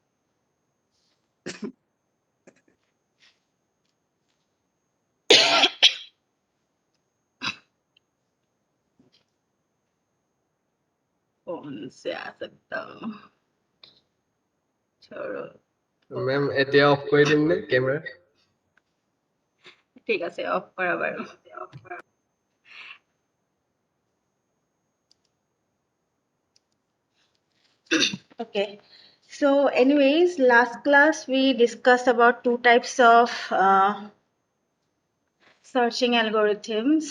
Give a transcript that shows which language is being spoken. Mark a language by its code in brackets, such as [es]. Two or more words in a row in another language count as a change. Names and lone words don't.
[hi] फोन से आ सकता हूँ, छोड़ो। [as] मैम এতিয়া অফ কৰি দিম নে কেমেৰা? ঠিক আছে, অফ কৰা বাৰু। [en] Okay, so anyways, last class we discussed about two types of searching algorithms.